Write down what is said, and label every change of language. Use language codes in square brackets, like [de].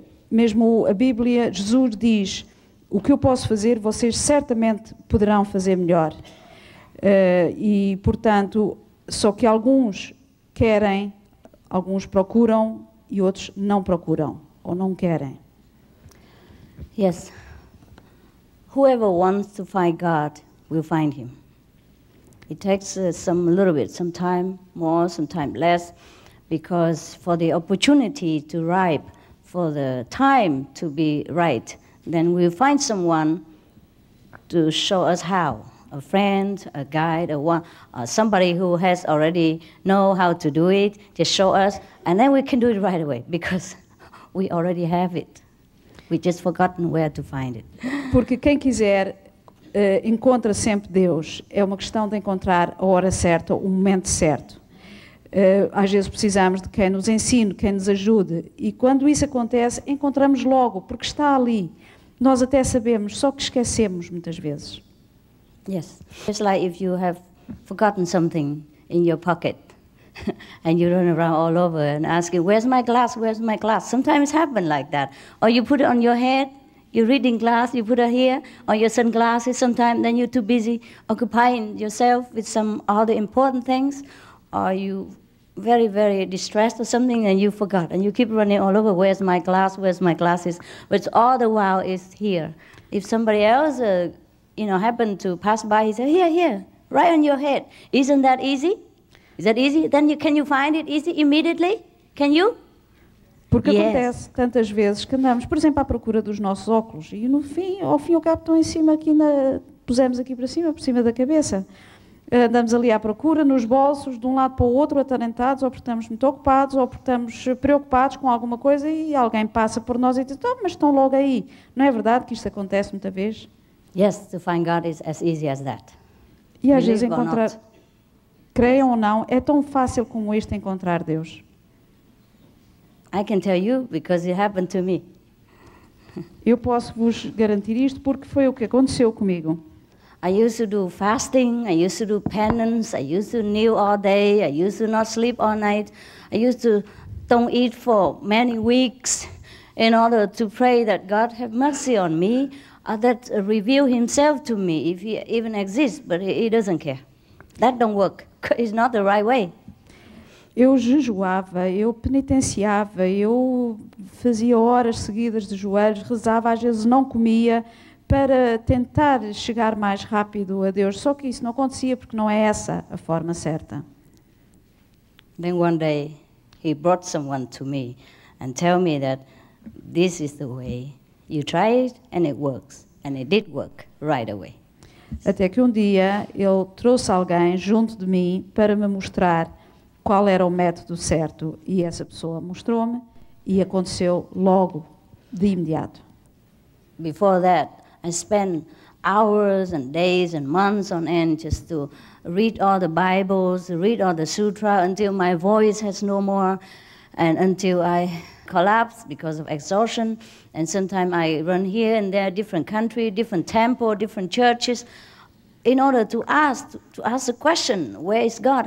[pt] Mesmo a Bíblia, Jesus diz, o que eu posso fazer, vocês certamente poderão fazer melhor. E, portanto, só que alguns querem, alguns procuram e outros não procuram, ou não querem. [en] Yes. Whoever wants to find God will find Him. It takes some time more, some time less, because for the opportunity to ripe, for the time to be right, then we'll find someone to show us how. A friend, a guide, somebody who has already know how to do it, just show us, and then we can do it right away, because we already have it. We just forgotten where to find it. [pt] Porque quem quiser encontra sempre Deus. É uma questão de encontrar a hora certa, o momento certo. Às vezes precisamos de quem nos ensine, quem nos ajude. E quando isso acontece, encontramos logo, porque está ali. Nós até sabemos, só que esquecemos muitas vezes. [en] Yes. It's like if you have forgotten something in your pocket and you run around all over and asking, where's my glass, where's my glass? Sometimes it happens like that. Or you put it on your head, you're reading glass, you put it here, or your sunglasses sometimes, then you're too busy occupying yourself with some other important things, or you very, very distressed or something and you forgot, and you keep running all over, where's my glass, where's my glasses, but all the while is here. If somebody else, happened to pass by, he said, here, right on your head. Isn't that easy? Is that easy? Then can you find it easy immediately? Can you? [pt] Porque [en] Yes. [pt] acontece tantas vezes que andamos, por exemplo, à procura dos nossos óculos e no fim, ao fim e ao cabo estão em cima aqui, pusemos aqui para cima, por cima da cabeça. Andamos ali à procura, nos bolsos, de um lado para o outro, atarantados, ou porque estamos muito ocupados, ou porque estamos preocupados com alguma coisa e alguém passa por nós e diz, oh, mas estão logo aí. Não é verdade que isto acontece muita vez? [en] Yes, to find God is as easy as that. [pt] E às vezes [en] Believe or [pt] encontrar, [en] not. [pt] creiam ou não, é tão fácil como isto encontrar Deus. [en] I can tell you because it happened to me. [pt] Eu posso vos garantir isto porque foi o que aconteceu comigo. [en] I used to do fasting, I used to do penance, I used to kneel all day, I used to not sleep all night, I used to don't eat for many weeks in order to pray that God have mercy on me, that reveal himself to me if he even exists, but he doesn't care. That don't work. It's not the right way. [pt] Eu jejuava, eu penitenciava, eu fazia horas seguidas de joelhos, rezava, às vezes não comia, para tentar chegar mais rápido a Deus. Só que isso não acontecia porque não é essa a forma certa. [en] Then one day he brought someone to me and tell me that this is the way. You try it and it works. And it did work right away. [pt] Até que um dia ele trouxe alguém junto de mim para me mostrar qual era o método certo. E essa pessoa mostrou-me e aconteceu logo, de imediato. [en] Before that, I spent hours and days and months on end just to read all the Bibles, read all the sutra until my voice has no more and until I collapse because of exhaustion. And sometimes I run here and there, different country, different temple, different churches, in order to ask the question, where is God?